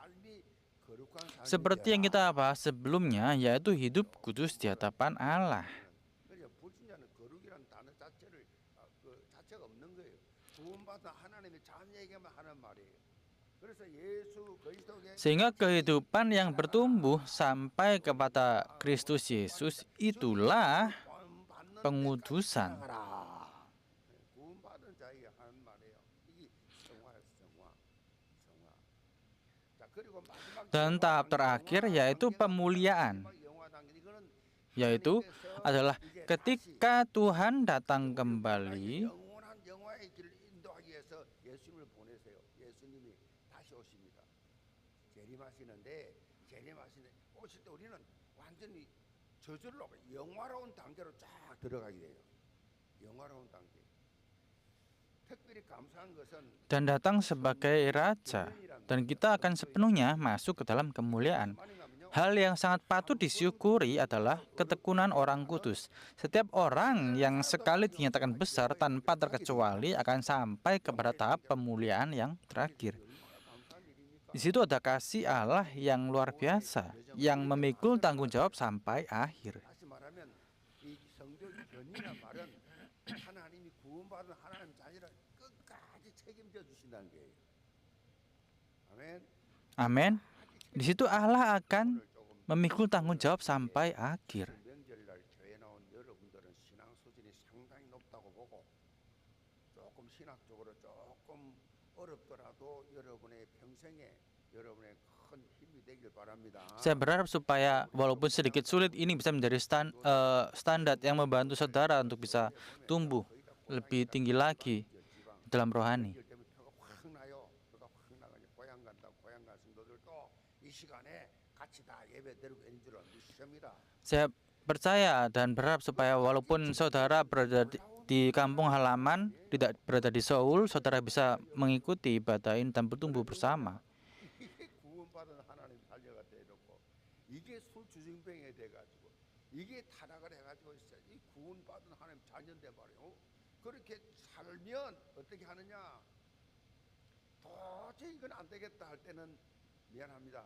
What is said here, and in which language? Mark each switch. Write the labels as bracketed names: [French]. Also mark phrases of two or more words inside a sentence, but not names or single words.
[Indonesian] Seperti yang kita bahas sebelumnya, yaitu hidup kudus di hadapan Allah. [Korean] 자체가 없는 거예요. 구원받은 하나님의 자녀에게만 하는 말이에요. 그래서 예수 그리스도의 [Indonesian] Sehingga kehidupan yang bertumbuh sampai kepada Kristus Yesus itulah [Korean] 구원받는 [Indonesian] pengudusan. [Korean] 데까지 살아가라. 구원받은 자에게 하는 말이에요. 이게 성화예요, 성화. 자, 그리고 마지막 [Indonesian] Dan tahap terakhir yaitu pemuliaan, [Korean] 영화 단계 이거는 [Indonesian] yaitu adalah ketika Tuhan datang kembali, [Korean] 영원한 영화의 길을 인도하기 위해서 예수님을 보내세요. 예수님이 다시 오십니다. 재림하시는데 오실 때 우리는 완전히 저절로 영화로운 단계로 쫙 들어가게 돼요. 영화로운 단계. 특별히 감사한 것은 [Indonesian] dan datang sebagai raja, dan kita akan sepenuhnya masuk ke dalam kemuliaan. Hal yang sangat patut disyukuri adalah ketekunan orang kudus. Setiap orang yang sekali dinyatakan besar tanpa terkecuali akan sampai kepada tahap pemuliaan yang terakhir. Di situ ada kasih Allah yang luar biasa, yang memikul tanggung jawab sampai akhir. [Korean] 다시 말하면 이 성도 견이란 말은 하나님이 구원받은 하나님 자녀를 끝까지 책임져 주신다는 거예요. 아멘. [Indonesian] Amin. Di situ Allah akan memikul tanggung jawab sampai akhir. [Korean] 명절날 교회 나온 여러분들은 신앙 수준이 상당히 높다고 보고 조금 신학적으로 조금 어렵더라도 여러분의 평생에 여러분의 큰 힘이 되길 바랍니다. [Indonesian] Saya berharap supaya walaupun sedikit sulit ini bisa menjadi standar yang membantu saudara untuk bisa tumbuh lebih tinggi lagi dalam rohani. [Korean] 명절 때문에 표가 확 나요. 표가 확 나가지고 고향 간다. 고향 간 성도들도 이 시간에 같이 다 예배 드리고 있는 줄은 믿습니다. [Indonesian] Saya percaya dan berharap supaya walaupun saudara berada di kampung halaman, tidak berada di Seoul, saudara bisa mengikuti ibadah ini dan bertumbuh bersama. [Korean] 이게 구원받은 하나님 자녀가 되놓고 이게 술주정뱅이 돼가지고 이게 타락을 해가지고 이 구원받은 하나님 자녀인데 말이에요. 그렇게 살면 어떻게 하느냐? 도저히 이건 안 되겠다 할 때는 미안합니다.